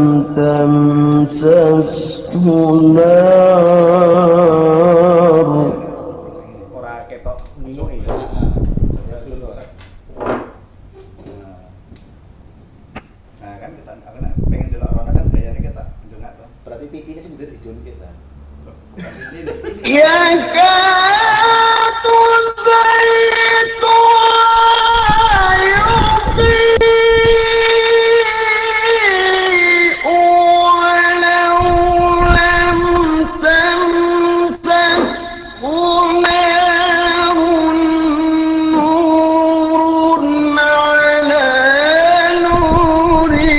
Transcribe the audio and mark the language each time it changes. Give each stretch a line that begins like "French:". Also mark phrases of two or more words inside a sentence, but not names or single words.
Arabic: تمسسه نار.
Javanese: Ora ketok minuke. Ya dulu ora. Nah, kan kita aku nak pengen delok rono kan gayane kita ndongak to.
Indonesian: Berarti TV ini sebenarnya di Jonkes ta.
Arabic: يكاد زيتها يضيء ولو لم تمسسه نار نور على نور